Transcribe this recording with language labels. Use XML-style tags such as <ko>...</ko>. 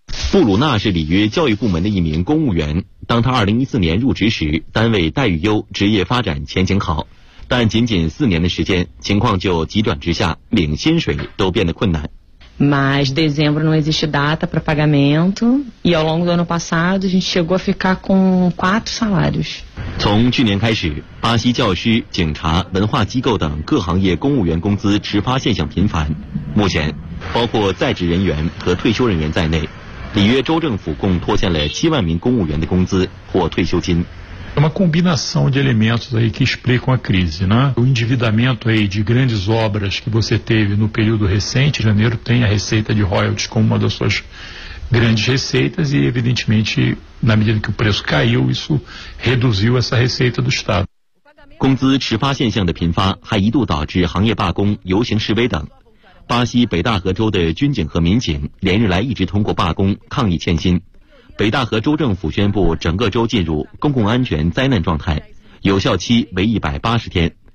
<zh>布鲁纳是里约教育部门的一名公务员，当他2014年入职时，单位待遇优，职业发展前景好，但仅仅4年的时间，情况就急转直下，领薪水都变得困难。</zh> <pt>Mas dezembro não existe data para pagamento e ao longo do ano passado a gente chegou a ficar com 4 salários.</pt> <zh>从去年开始，巴西教师、警察、文化机构等各行业公务员工资迟发现象频繁，目前包括在职人员和退休人员在内，里约州政府共拖欠了7万名公务员的工资或退休金。</zh> <pt>Uma combinação de elementos aí que explicam a crise, né? O endividamento aí de grandes obras que você teve no período recente, janeiro tem a receita de royalties como uma das suas grandes receitas e, evidentemente, na medida que o preço caiu, isso reduziu essa receita do Estado.</pt> <zh>工资迟发现象的频发还一度导致行业罢工、游行示威等。巴西北大河州的军警和民警连日来一直通过罢工抗议欠薪。北大河州政府宣布整个州进入公共安全灾难状态，有效期为180天。</zh>